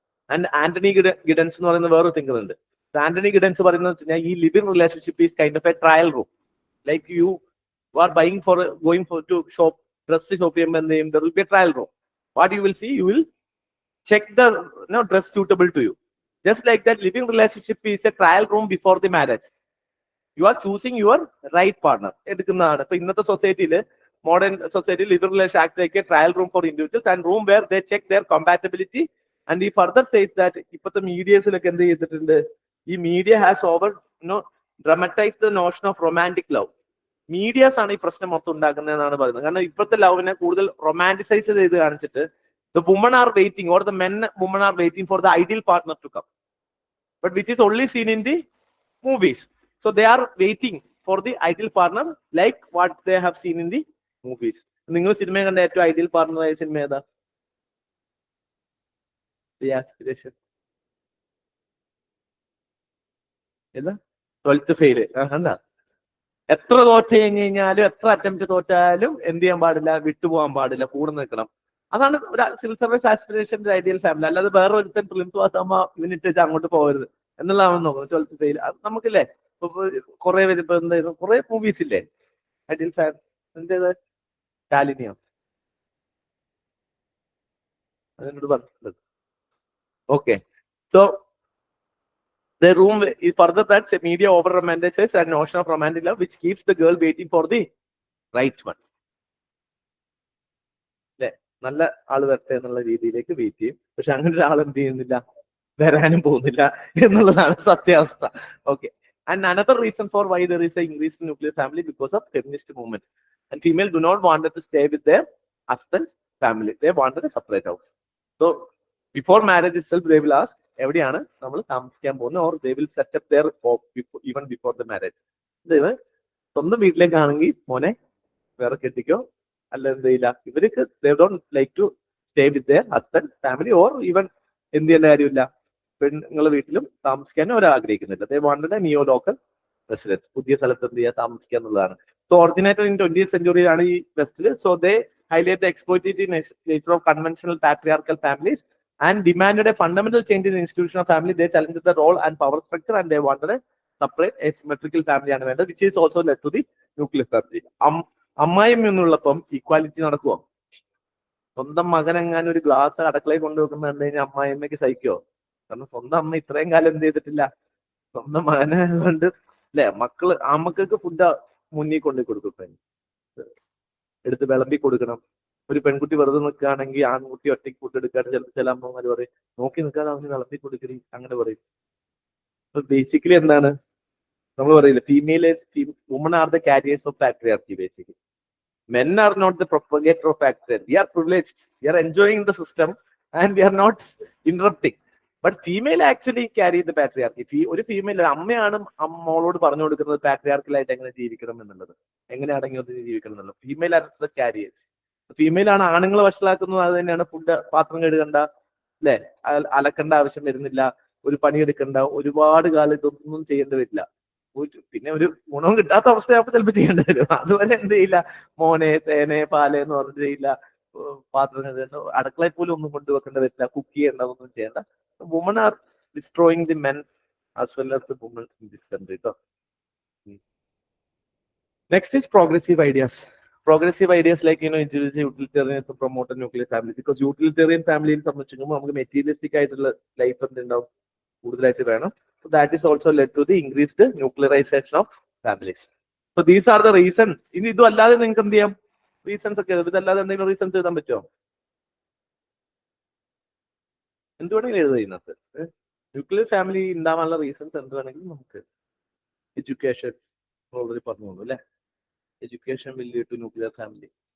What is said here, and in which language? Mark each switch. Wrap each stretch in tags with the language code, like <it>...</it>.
<en>and Anthony Giddens</en> <ml>എന്ന് പറയുന്ന വേറൊരു</ml> <en>Thinker ഉണ്ട്. Anthony Giddens</en> <ml>പറയുന്നത് ഈ</ml> <en>Living relationship is kind of a trial room. Like you are buying for going for to shop, dress shop</en> <ml>ചെയ്യുമ്പോൾ എന്ത് ചെയ്യും?</ml> <en>There will be a trial room. What you will see? You will check the dress suitable to you. Just like that, living relationship is a trial room before the marriage. You are choosing your right partner.</en> <ml>എടുക്കുന്നതാണ്. ഇപ്പൊ ഇന്നത്തെ സൊസൈറ്റിയിൽ, modern സൊസൈറ്റിയിൽ</ml> <en>Living relation act like A trial room for individuals and room where they check there compatibility. And ഈ further says that</en> <ml>ഇപ്പോഴത്തെ മീഡിയസിലൊക്കെ എന്ത് ചെയ്തിട്ടുണ്ട്?</ml> <en>ഈ media has over dramatise the notion of romantic love.</en> <ml>Medias ആണ് ഈ പ്രശ്നം മൊത്തം ഉണ്ടാക്കുന്നതെന്നാണ് പറയുന്നത്. കാരണം ഇപ്പോഴത്തെ ലവിനെ കൂടുതൽ റൊമാൻറ്റിസൈസ് ചെയ്ത് കാണിച്ചിട്ട്</ml> <en>the women are waiting, or the women are waiting for the ideal partner to come, but which is only seen in the movies. So they are waiting for the ideal partner like what they have seen in the movies.</en> <ml>നിങ്ങൾ cinema കണ്ട ഏറ്റവും ideal partner ആയ cinema ഏതാ? ഏതാ? 12th fail. കണ്ട, എത്ര തോറ്റ് കഴിഞ്ഞ് കഴിഞ്ഞാലും, എത്ര അറ്റംപ്റ്റ് തോറ്റാലും എന്ത് ചെയ്യാൻ പാടില്ല? വിട്ടുപോകാൻ പാടില്ല, കൂടെ നിൽക്കണം. അതാണ് ഒരു സിവിൽ സർവീസ് ആസ്പിറേഷന്റെ ഐഡിയൽ ഫാമിലി. അല്ലാതെ വേറെ ഒരുത്തൻ പ്രിലിംസ് പാസ്സാകുമ്പോ ഇവനിട്ട് അങ്ങോട്ട് പോകരുത് എന്നുള്ളതാണ് നോക്കുന്നത്. 12th fail നമുക്കില്ലേ? ഇപ്പൊ കുറെ പേര് ഇപ്പൊ എന്തായിരുന്നു, കുറെ മൂവീസ് ഇല്ലേ ഐഡിയൽ ഫാമിലി? എന്തേത്? ശാലിനിയോ? അതിനോട് പറഞ്ഞിട്ടുണ്ട്.</ml> <en>Okay, so the room is further that media over romanticizes and notion of romantic love which keeps the girl waiting for the right one.</en> <ml>നല്ല ആള് വരട്ടെ എന്നുള്ള രീതിയിലേക്ക് വെയിറ്റ് ചെയ്യും. പക്ഷെ അങ്ങനെ ഒരാൾ എന്ത് ചെയ്യുന്നില്ല, വരാനും പോകുന്നില്ല എന്നുള്ളതാണ് സത്യാവസ്ഥ.</ml> <en>Okay, and another reason for why there is a increase in nuclear family because of feminist movement. And female do not wanted to stay with their husband's family. They wanted a separate house. So before marriage itself they will ask</en> <ml>എവിടെയാണ് നമ്മൾ താമസിക്കാൻ പോകുന്നത്,</ml> <en>Or they will set up their home even before the marriage.</en> <ml>സ്വന്തം വീട്ടിലേക്കാണെങ്കിൽ മോനെ വേറെ കെട്ടിക്കോ, അല്ല എന്ത് ചെയ്യില്ല, ഇവർക്ക്</ml> <en>they don't like to stay with their husband's family or even</en> <ml>എന്ത് ചെയ്യേണ്ട കാര്യമില്ല, പെണ്ണുങ്ങളെ വീട്ടിലും താമസിക്കാനും അവർ ആഗ്രഹിക്കുന്നില്ല.</ml> <en>they wanted a neo local residence.</en> <ml>പുതിയ സ്ഥലത്ത് എന്ത് ചെയ്യുക, താമസിക്കുക എന്നുള്ളതാണ്.</ml> <en>so originated in 20th century</en> <ml>ആണ് ഈ വെസ്റ്റില്.</ml> <en>So they highlight the exploitative nature of conventional patriarchal families and demanded a fundamental change in the institution of family. They challenged the role and power structure, and they wanted a separate asymmetrical family</en> <ml>ആണ് വേണ്ടത്,</ml> <en>which is also led to the nuclear family.</en> <ml>അമ്മായിമ്മ എന്നുള്ളപ്പം equality നടക്കുമോ? സ്വന്തം മകനെങ്ങാനും ഒരു glass അടുക്കളയിൽ കൊണ്ടുവെക്കുന്ന കണ്ടു കഴിഞ്ഞാൽ അമ്മായിമ്മയ്ക്ക് സഹിക്കുമോ? കാരണം സ്വന്തം അമ്മ ഇത്രയും കാലം എന്ത് ചെയ്തിട്ടില്ല, സ്വന്തം മകനെ കൊണ്ട് അല്ലെ, അമ്മക്കൾക്ക് ഫുഡ് മുന്നിൽ കൊണ്ടു കൊടുക്കും, എടുത്ത് വിളമ്പി കൊടുക്കണം. ഒരു പെൺകുട്ടി വെറുതെ നിൽക്കുകയാണെങ്കിൽ ആൺകുട്ടി ഒറ്റയ്ക്ക് ഫുഡ് എടുക്കാണ്ട് ചിലപ്പോൾ ചില അമ്മമാര് പറയും നോക്കി നിൽക്കാതെ അവന് വിളമ്പി കൊടുക്കരി, അങ്ങനെ പറയും.</ml> <en>basically</en> <ml>എന്താണ് നമ്മൾ പറയില്ല,</ml> <en>Woman are the carriers of patriarchy. Basically men are not the propagator of patriarchy. We are privileged, we are enjoying the system and we are not interrupting. But female actually carry the patriarchy.</en> <ml>ഒരു female അമ്മയാണ് മോളോട് പറഞ്ഞു കൊടുക്കുന്നത് പാട്രിയാർക്കലായിട്ട് എങ്ങനെ ജീവിക്കണം എന്നുള്ളത്, എങ്ങനെ അടങ്ങി ഒതുങ്ങി ജീവിക്കണം എന്നുള്ളത്.</ml> <en>Female are the carriers. Female</en> <ml>ആണ് ആണുങ്ങളെ വഷളാക്കുന്നത്. അത് തന്നെയാണ് ഫുഡ് പാത്രം കഴുകണ്ട, അല്ലെ, അലക്കേണ്ട ആവശ്യം വരുന്നില്ല, ഒരു പണിയെടുക്കണ്ട, ഒരുപാട് കാലം ഇതൊന്നും ചെയ്യേണ്ടി വരില്ല. പിന്നെ ഒരു ഗുണവും കിട്ടാത്ത അവസ്ഥയാകുമ്പോൾ ചിലപ്പോൾ ചെയ്യേണ്ടി വരും. അതുപോലെ എന്ത് ചെയ്യില്ല, മോനെ തേനെ പാല് എന്ന് പറഞ്ഞ് ചെയ്യില്ല, പാത്രം കഴുകേണ്ട, അടുക്കളയിൽ പോലും ഒന്നും കൊണ്ടുവെക്കേണ്ട വരില്ല, കുക്ക് ചെയ്യേണ്ട, ഒന്നും ചെയ്യേണ്ട.</ml> <en>Woman are destroying the men as well as the woman in this country കേട്ടോ. Next is progressive ideas. Progressive ideas like, introduce utilitarianism, promote a nuclear family. Because utilitarian family</en> <ml>സംബന്ധിച്ചുമ്പോൾ നമുക്ക് മെറ്റീരിയലിസ്റ്റിക് ആയിട്ടുള്ള life എന്തുണ്ടാവും, കൂടുതലായിട്ട് വേണം.</ml> <en>So that is also led to the increased nuclearization of families. So these are the reasons.</en> <ml>ഇനി ഇതും അല്ലാതെ നിങ്ങൾക്ക് എന്ത് ചെയ്യാം, റീസൺസ് ഒക്കെ ഇതല്ലാതെ എന്തെങ്കിലും റീസൺസ് എഴുതാൻ പറ്റുമോ? എന്ത് വേണമെങ്കിലും എഴുതുക ഇതിനകത്ത്. ന്യൂക്ലിയർ ഫാമിലി ഉണ്ടാവാനുള്ള റീസൺസ് എന്ത് വേണമെങ്കിലും നമുക്ക്.</ml> <en>education already</en> <ml>പറഞ്ഞു തന്നു അല്ലെ,</ml> <en>Education will lead to nuclear family.</en>